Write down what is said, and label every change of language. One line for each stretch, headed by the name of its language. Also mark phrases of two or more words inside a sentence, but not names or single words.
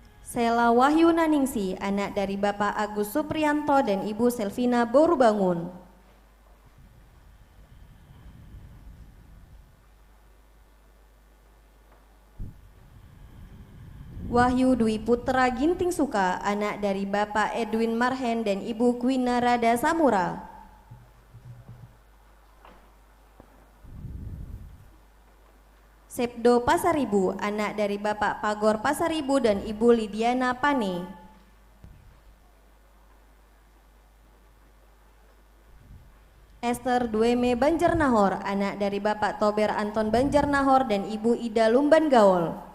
Indonesian: Sela Wahyu Naningsi, anak dari Bapak Agus Supriyanto dan Ibu Selvina Borubangun. Wahyu Dwi Putra Ginting Suka, anak dari Bapak Edwin Marhen dan Ibu Kwina Rada Samura. Sepdo Pasaribu, anak dari Bapak Pagor Pasaribu dan Ibu Lidiana Pane. Esther Dueme Banjarnahor, anak dari Bapak Tober Anton Banjarnahor dan Ibu Ida Lumban Gaul.